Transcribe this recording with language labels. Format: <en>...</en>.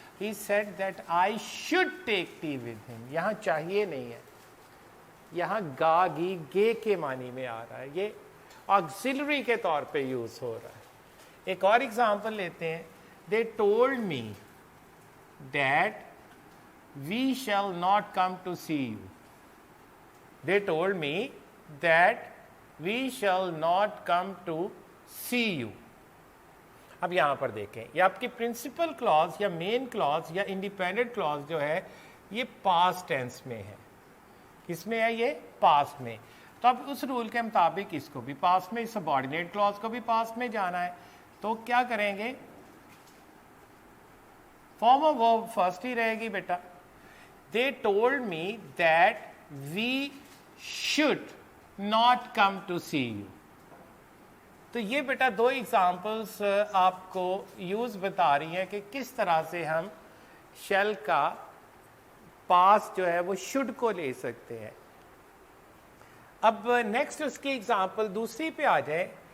<en>He said that I should take tea with him.</en> <hi>यहाँ चाहिए नहीं है, यहाँ गा गी गे के मानी में आ रहा है. ये ऑक्सिलरी के तौर पे यूज हो रहा है. एक और एग्जांपल लेते हैं.</hi> <en>They told me that we shall not come to see you. They told me that we shall not come to see you.</en> <hi>अब यहाँ पर देखें, ये आपकी प्रिंसिपल क्लॉज या मेन क्लॉज या इंडिपेंडेंट क्लॉज जो है ये पास्ट टेंस में है. किसमें है ये, पास्ट में. तो अब उस रूल के मुताबिक इसको भी पास्ट में, सबऑर्डिनेट क्लॉज को भी पास्ट में जाना है. तो क्या करेंगे, फॉर्म ऑफ वर्ब फर्स्ट ही रहेगी बेटा.</hi> <en>They told me that we should not come to see you.</en> <hi>तो ये बेटा 2 एग्जाम्पल्स आपको यूज बता रही हैं कि किस तरह से हम शेल का पास जो है वो शुड को ले सकते हैं. अब नेक्स्ट उसकी एग्जाम्पल दूसरी पे आ जाए.</hi>